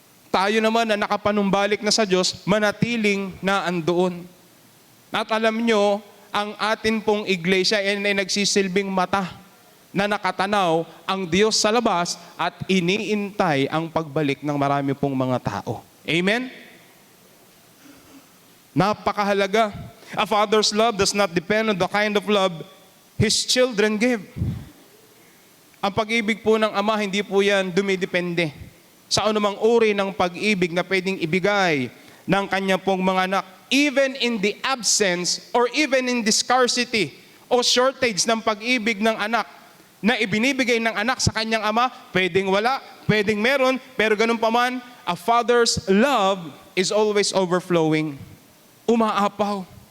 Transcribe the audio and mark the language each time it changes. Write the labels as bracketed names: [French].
[Filipino] Tayo naman na nakapanumbalik na sa Diyos, manatiling na andoon. At alam nyo, ang atin pong iglesia ay nagsisilbing mata na nakatanaw ang Diyos sa labas at iniintay ang pagbalik ng marami pong mga tao. Amen? Napakahalaga. [English] A father's love does not depend on the kind of love his children give. [Filipino] Ang pag-ibig po ng ama, hindi po yan dumidepende sa anumang uri ng pag-ibig na pwedeng ibigay ng kanya pong mga anak. [English] Even in the absence or even in the scarcity [Filipino] o shortage ng pag-ibig ng anak na ibinibigay ng anak sa kanyang ama, pwedeng wala, pwedeng meron, pero ganun pa man, [English] a father's love is always overflowing. [Filipino] Umaapaw.